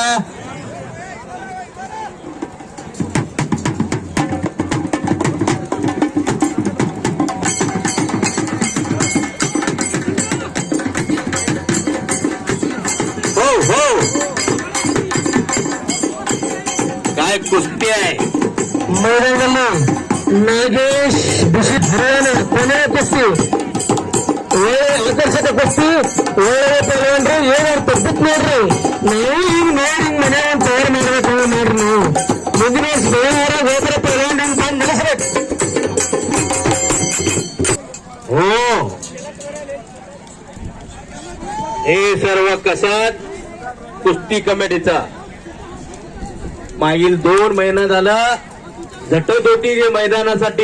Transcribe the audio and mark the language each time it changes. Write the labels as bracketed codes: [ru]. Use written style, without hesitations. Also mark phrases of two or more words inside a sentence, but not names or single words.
[mr] हो हो काय कुस्ती आहे. [kn] नागेश भूषित हरियाणा ಕೊನೆ ಕುಸ್ತಿ ಒಳ್ಳೆ ಆಕರ್ಷಕ ಕುಸ್ತಿ ಒಳ್ಳೆ ಪೈಲ್ವಾನ್ರಿ ಏನಾರು ತಪ್ಪಿತ್ ನೋಡ್ರಿ ನಾವು ಈಗ ನೋಡಿ ಮನೆ ತಯಾರು ಮಾಡ್ಬೇಕು ನೋಡ್ರಿ ನಾವು ಮುಂದಿನ ವರ್ಷ ಬೇರೆ ಹೋದ್ರೆ ಪೈಲ್ವಾನ್ ಬಂದು ನಿಲ್ಲಿಸ್ಬೇಕು. [mr] हो हे सर्व कसत कुस्ती कमिटीचा मागील 2 महिना झाला झटत होती जे मैदानासाठी.